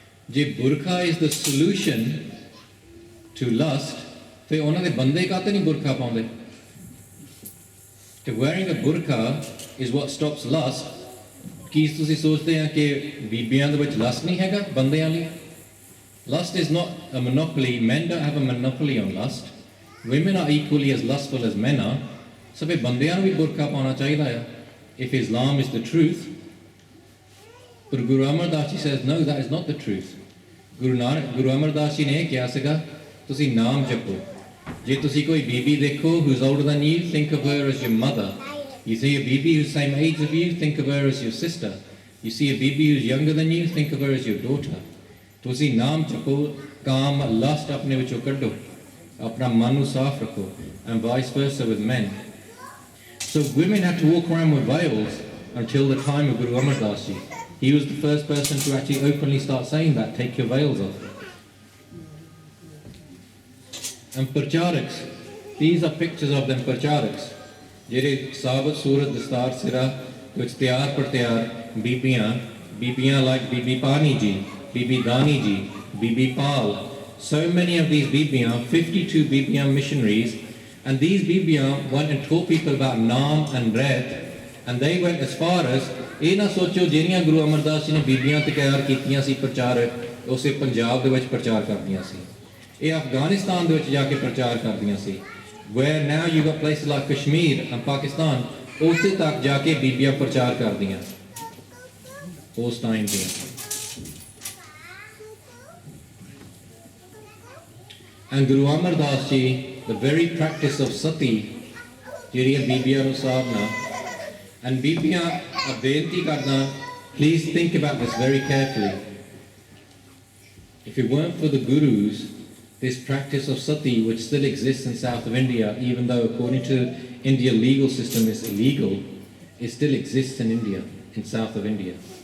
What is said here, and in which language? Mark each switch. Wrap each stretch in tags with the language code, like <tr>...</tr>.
<pa>ਜੇ burqa</pa> <en>is the solution to lust,</en> <pa>ਫਿਰ ਉਹਨਾਂ ਦੇ ਬੰਦੇ ਕਾਹਤੇ ਨਹੀਂ burqa ਪਾਉਂਦੇ?</pa> <en>If wearing a burqa is what stops lust,</en> <pa>ਕੀ ਤੁਸੀਂ ਸੋਚਦੇ ਆ ਕਿ ਬੀਬੀਆਂ ਦੇ ਵਿੱਚ ਲਸਟ ਨਹੀਂ ਹੈਗਾ ਬੰਦਿਆਂ ਲਈ?</pa> <en>Lust is not a monopoly. Men don't have a monopoly on lust. Women are equally as lustful as men are.</en> <pa>So ਫਿਰ ਬੰਦਿਆਂ ਨੂੰ ਵੀ ਬੁਰਕਾ ਪਾਉਣਾ ਚਾਹੀਦਾ ਆ</pa> <en>if Islam is the truth. But Guru Amar Das Ji says no, that is not the truth.</en> <pa>Guru Amar Das Ji ਨੇ ਕਿਹਾ ਸੀਗਾ ਤੁਸੀਂ ਨਾਮ ਜਪੋ। ਜੇ ਤੁਸੀਂ ਕੋਈ ਬੀਬੀ ਦੇਖੋ</pa> <en>who's older than you, think of her as your mother. You see a baby who's the same age as you, think of her as your sister. You see a baby who's younger than you, think of her as your daughter.</en> <pa>ਤੁਸੀਂ ਨਾਮ ਜਪੋ, ਕਾਮ lust ਆਪਣੇ ਵਿੱਚੋਂ ਕੱਢੋ, ਆਪਣਾ ਮਨ ਨੂੰ ਸਾਫ਼ ਰੱਖੋ,</pa> <en>and vice versa with men. So women had to walk around with veils until the time of Guru Amar Das Ji. He was the first person to actually openly start saying that, take your veils off. And pracharaks, these are pictures of them pracharaks.</en> <pa>ਜਿਹੜੇ ਸਾਬਤ ਸੂਰਤ ਦਸਤਾਰ ਸਿਰਾ ਵਿੱਚ ਤਿਆਰ ਪਰ ਤਿਆਰ ਬੀਬੀਆਂ like Bibi Pani Ji, Bibi Dani Ji, Bibi Pal.</pa> <en>So many of these Bibiyan, 52 Bibiyan missionaries, and these Bibiyan went and taught people about Naam and Red, and they went as far as,</en> <pa>ਇਹ ਨਾ ਸੋਚੋ ਜਿਹੜੀਆਂ ਗੁਰੂ ਅਮਰਦਾਸ ਜੀ ਨੇ ਬੀਬੀਆਂ ਤੇ ਤਿਆਰ ਕੀਤੀਆਂ ਸੀ ਪ੍ਰਚਾਰਕ, ਉਸੇ ਪੰਜਾਬ ਦੇ ਵਿੱਚ ਪ੍ਰਚਾਰ ਕਰਦੀਆਂ ਸੀ। ਇਹ ਅਫਗਾਨਿਸਤਾਨ ਦੇ ਵਿੱਚ ਜਾ ਕੇ ਪ੍ਰਚਾਰ ਕਰਦੀਆਂ ਸੀ।</pa> <en>Where now you got places like Kashmir and Pakistan,</en> <pa>ਉੱਥੇ ਤੱਕ ਜਾ ਕੇ ਬੀਬੀਆਂ ਪ੍ਰਚਾਰ ਕਰਦੀਆਂ ਉਸ ਟਾਈਮ ਦੀਆਂ।</pa> <en>And Guru Amar Das Ji, the very practice of sati,</en> <pa>ਜਿਹੜੀਆਂ ਬੀਬੀਆਂ ਨੂੰ ਸਾਰਨਾ,</pa> <en>and</en> <pa>ਬੀਬੀਆਂ ਬੇਨਤੀ ਕਰਦਾ,</pa> <en>please think about this very carefully. If it weren't for the gurus, this practice of sati, which still exists in south of India, even though according to Indian legal system is illegal, it still exists in India, in south of India.</en>